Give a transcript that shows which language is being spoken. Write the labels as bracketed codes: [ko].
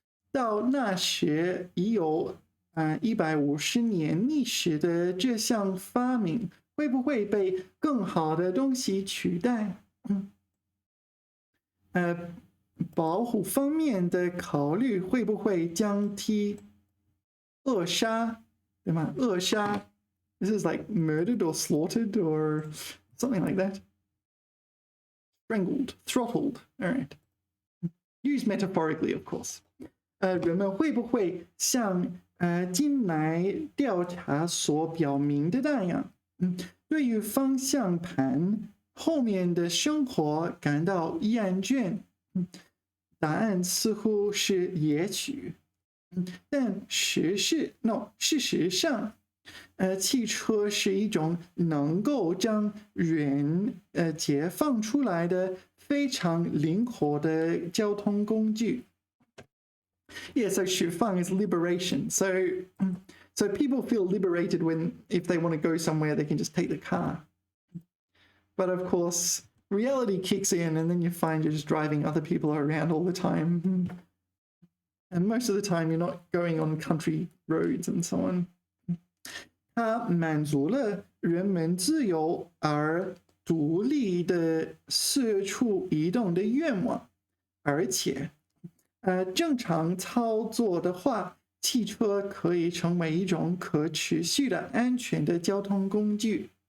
[zh] 到那时已有150年历史的这项发明，会不会被更好的东西取代？保护方面的考虑会不会降低扼杀，对吗？ [en] 扼杀 ，this is like murdered or slaughtered or something like that. Strangled, throttled. All right. Used metaphorically, of course. [zh] 人们会不会像近来调查所表明的那样，对于方向盘后面的生活感到厌倦？答案似乎是也许，但事实上，汽车是一种能够将人解放出来的非常灵活的交通工具。 [en] Yeah, so 释放 is liberation. So people feel liberated when if they want to go somewhere, they can just take the car. But of course, reality kicks in, and then you find you're just driving other people around all the time. And most of the time, you're not going on country roads and so on. [zh] 它满足了人们自由而独立的四处移动的愿望，而且，正常操作的话，汽车可以成为一种可持续的、安全的交通工具。